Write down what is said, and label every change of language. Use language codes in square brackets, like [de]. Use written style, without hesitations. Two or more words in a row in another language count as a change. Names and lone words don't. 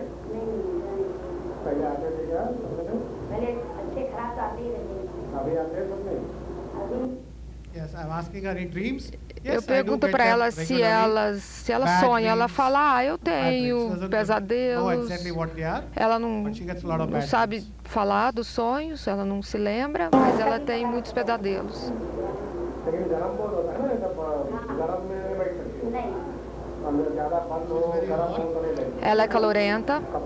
[hi] नहीं, पहले आते थे क्या? पहले अच्छे खराब तो आते ही रहते हैं। अभी आते हैं सपने? अभी [en] Yes, I'm asking her in dreams. [pt] Eu pergunto para ela se ela sonha. Ela fala, eu tenho pesadelos. Ela não sabe falar dos sonhos, ela não se lembra, mas ela tem muitos pesadelos. Ela é calorenta.